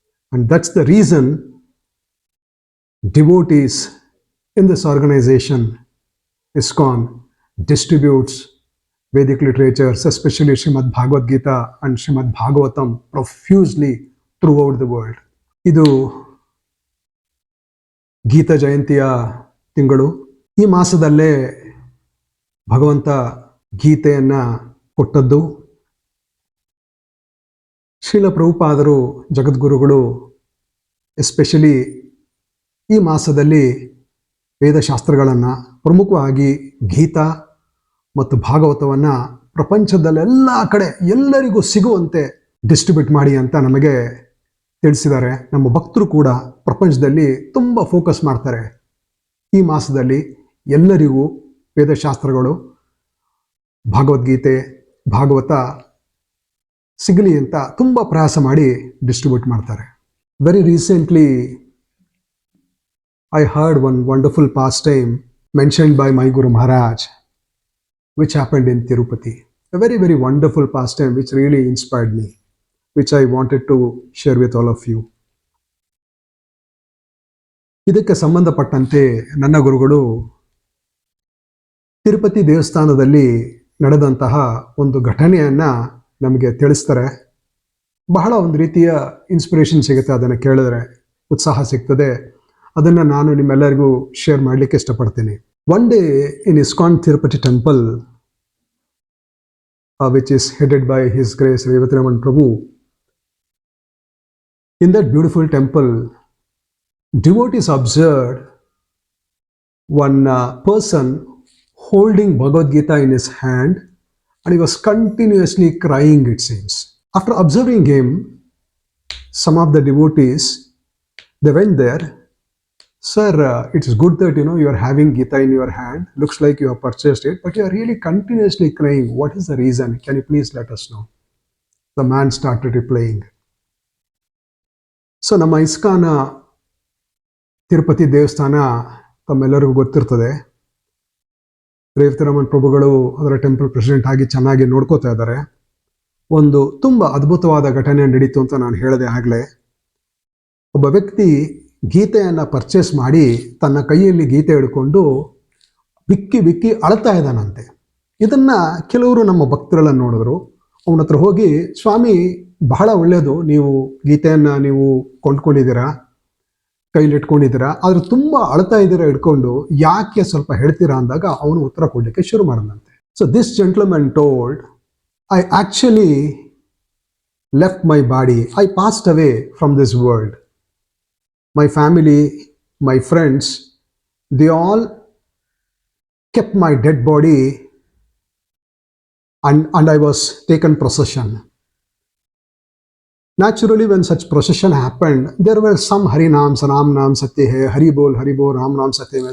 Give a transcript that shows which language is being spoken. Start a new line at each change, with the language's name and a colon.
English: And that's the reason devotees in this organization, ISKCON, distributes Vedic literatures, especially Srimad Bhagavad Gita and Srimad Bhagavatam, profusely throughout the world.
Kannada: ಇದು ಗೀತಾ ಜಯಂತಿಯ ತಿಂಗಳು. ಈ ಮಾಸದಲ್ಲೇ ಭಗವಂತ ಗೀತೆಯನ್ನ ಕೊಟ್ಟದ್ದು. Srila ಪ್ರಭುಪಾದರು ಜಗದ್ಗುರುಗಳು especially ಈ ಮಾಸದಲ್ಲಿ ವೇದಶಾಸ್ತ್ರಗಳನ್ನು, ಪ್ರಮುಖವಾಗಿ ಗೀತಾ ಮತ್ತು ಭಾಗವತವನ್ನು ಪ್ರಪಂಚದಲ್ಲೆಲ್ಲ ಕಡೆ ಎಲ್ಲರಿಗೂ ಸಿಗುವಂತೆ ಡಿಸ್ಟ್ರಿಬ್ಯೂಟ್ ಮಾಡಿ ಅಂತ ನಮಗೆ ತಿಳಿಸಿದ್ದಾರೆ. ನಮ್ಮ ಭಕ್ತರು ಕೂಡ ಪ್ರಪಂಚದಲ್ಲಿ ತುಂಬ ಫೋಕಸ್ ಮಾಡ್ತಾರೆ. ಈ ಮಾಸದಲ್ಲಿ ಎಲ್ಲರಿಗೂ ವೇದಶಾಸ್ತ್ರಗಳು, ಭಗವದ್ಗೀತೆ, ಭಾಗವತ ಸಿಗಲಿ ಅಂತ ತುಂಬ ಪ್ರಯಾಸ ಮಾಡಿ ಡಿಸ್ಟ್ರಿಬ್ಯೂಟ್ ಮಾಡ್ತಾರೆ.
English: Very recently I heard one wonderful pastime mentioned by my Guru Maharaj, which happened in Tirupati. A very, very wonderful pastime which really inspired me, which I wanted to share with all of you.
Kannada: ಇದಕ್ಕೆ ಸಂಬಂಧಪಟ್ಟಂತೆ ನನ್ನ ಗುರುಗಳು ತಿರುಪತಿ ದೇವಸ್ಥಾನದಲ್ಲಿ ನಡೆದಂತಹ ಒಂದು ಘಟನೆಯನ್ನ ನಮಗೆ ತಿಳಿಸ್ತಾರೆ. ಬಹಳ ಒಂದು ರೀತಿಯ ಇನ್ಸ್ಪಿರೇಷನ್ ಸಿಗುತ್ತೆ, ಅದನ್ನು ಕೇಳಿದ್ರೆ ಉತ್ಸಾಹ ಸಿಗ್ತದೆ. ಅದನ್ನು ನಾನು ನಿಮ್ಮೆಲ್ಲರಿಗೂ ಶೇರ್ ಮಾಡಲಿಕ್ಕೆ ಇಷ್ಟಪಡ್ತೀನಿ.
English: One day in ISKCON Tirupati temple, which is headed by His Grace Ravindra Prabhu, in that beautiful temple, devotees observed one person holding Bhagavad Gita in his hand, and he was continuously crying, it seems. After observing him, some of the devotees, they went there. Sir, it's good that you are having Gita in your hand. Looks like you have purchased it, but you are really continuously crying. What is the reason? Can you please let us know? The man started replying.
Kannada: So, ನಮ್ಮ ISKCON Tirupati ದೇವಸ್ಥಾನ ತಮ್ಮೆಲ್ಲರಿಗೂ ಗೊತ್ತಿರ್ತದೆ. ರೇವತಿರಾಮನ್ ಪ್ರಭುಗಳು ಅದರ temple president ಆಗಿ ಚೆನ್ನಾಗಿ ನೋಡ್ಕೋತಾ ಇದ್ದಾರೆ. ಒಂದು ತುಂಬ ಅದ್ಭುತವಾದ ಘಟನೆ ನಡೀತು ಅಂತ ನಾನು ಹೇಳಿದೆ ಆಗಲೇ. ಒಬ್ಬ ವ್ಯಕ್ತಿ ಗೀತೆಯನ್ನು ಪರ್ಚೇಸ್ ಮಾಡಿ ತನ್ನ ಕೈಯಲ್ಲಿ ಗೀತೆ ಹಿಡ್ಕೊಂಡು ಬಿಕ್ಕಿ ಬಿಕ್ಕಿ ಅಳ್ತಾ ಇದ್ದಾನಂತೆ. ಇದನ್ನು ಕೆಲವರು ನಮ್ಮ ಭಕ್ತರೆಲ್ಲ ನೋಡಿದ್ರು. ಅವನ ಹತ್ರ ಹೋಗಿ, ಸ್ವಾಮಿ ಬಹಳ ಒಳ್ಳೆಯದು, ನೀವು ಗೀತೆಯನ್ನು ನೀವು ಕೊಂಡ್ಕೊಂಡಿದ್ದೀರಾ, ಕೈಲಿಟ್ಕೊಂಡಿದ್ದೀರಾ, ಆದ್ರೆ ತುಂಬ ಅಳ್ತಾ ಇದ್ದೀರಾ ಹಿಡ್ಕೊಂಡು, ಯಾಕೆ ಸ್ವಲ್ಪ ಹೇಳ್ತೀರಾ ಅಂದಾಗ ಅವನು ಉತ್ತರ ಕೊಡಲಿಕ್ಕೆ ಶುರು ಮಾಡಿದಂತೆ.
English: So this gentleman told, I actually left my body, I passed away from this world. My family, my friends, they all kept my dead body and I was taken procession. Naturally, when such procession happened, there were some Hari Naams, Ram Naam Satya Hai, Hari Bol, Ram Naam Satya Hai.